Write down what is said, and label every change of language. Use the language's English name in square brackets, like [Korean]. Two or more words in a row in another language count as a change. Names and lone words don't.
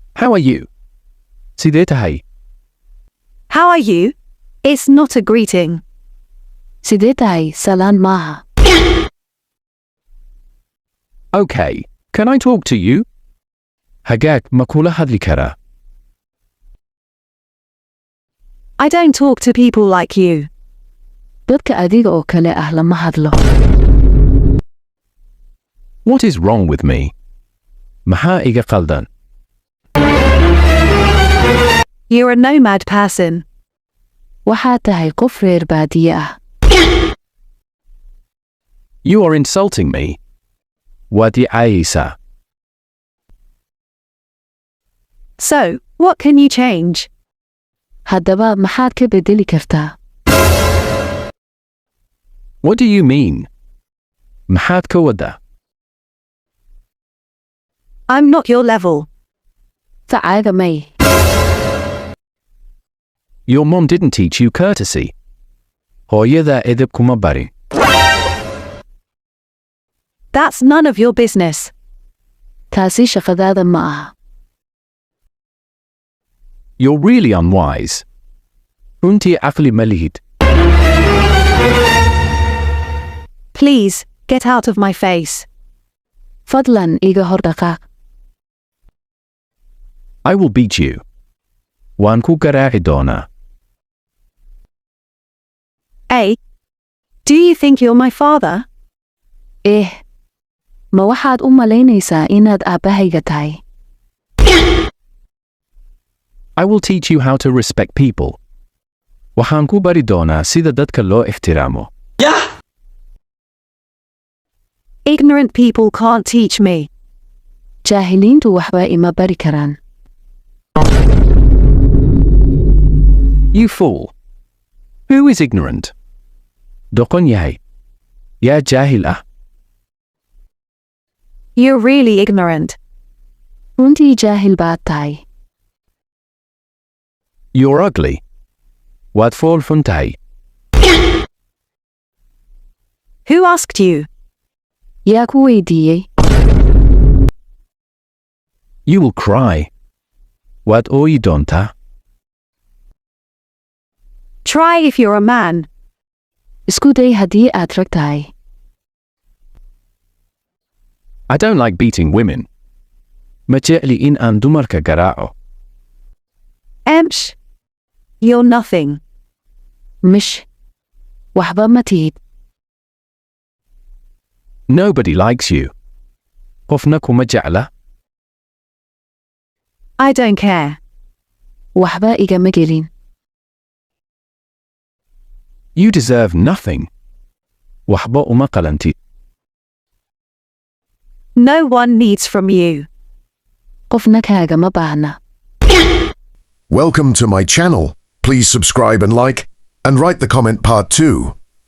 [English] How are you? [Somali] Sidee tahay? [English] How are you? It's not a greeting. [Somali] Sidee tahay? Salaan maaha. [English] Okay, can I talk to you? [Somali] Hagaag ma kula hadli karaa? [English] I don't talk to people like you. [Somali] Dadka adiga oo kale ah lama hadlo. [English] What is wrong with me? [Somali] Maxaa iga qaldan? [English] You're a nomad person. [Somali] Waxaad tahay qof reer baadiye ah. [English] You are insulting me. [Somali] Waad i caayaysaa. [English] So, what can you change? [Somali] Haddaba maxaad ka bedeli kartaa? [English] What do you mean? [Somali] Maxaad ka wada? [English] I'm not your level. [Somali] Facaaga may. [English] Your mom didn't teach you courtesy. [Somali] Hooyada edeb kuma barin. [English] That's none of your business. [Somali] Taasi shaqadaada ma aha. [English] You're really unwise. [Somali] Runtii caqli ma lihid. [English] Please, get out of my face. [Somali] Fadlan iga hor dhaqaaq. [English] I will beat you. [Somali] Waan ku garaaci doonaa. A. [English] Do you think you're my father? [Somali] Ma waxaad u malaynaysaa inaad aabbahayga tahay? [English] I will teach you how to respect people. [Somali] Waxaan ku bari doonaa sida dadka loo ixtiraamo. [English] Ignorant people can't teach me. [Somali] Jaahiliintu waxba ima bari karaan. [English] You fool. Who is ignorant? [Somali] Doqon yahay. Yaa jaahil ah. [English] You're really ignorant. [Somali] Runtii jaahil baad tahay. [English] You're ugly. [Somali] Waad fool xun tahay. [English] Who asked you? [Somali] Yaa ku weydiiyey? [English] You will cry. [Somali] Waad ooyi doontaa. [English] Try if you're a man. [Somali] Isku day haddii aad rag tahay. [English] I don't like beating women. [Somali] Ma jecli in aan dumarka garaaco. Emsh. [English] You're nothing. [Somali] Mish. Waxba ma tihid. [English] Nobody likes you. [Somali] Qofna kuma jecla. [English] I don't care. [Somali] Waxba igama gelin. [English] You deserve nothing. [Somali] Waxba uma qalantid. [English] No one needs from you. [Somali] Qofna kaagama baahna. [English] Welcome to my channel. Please subscribe and like, and write the comment part 2.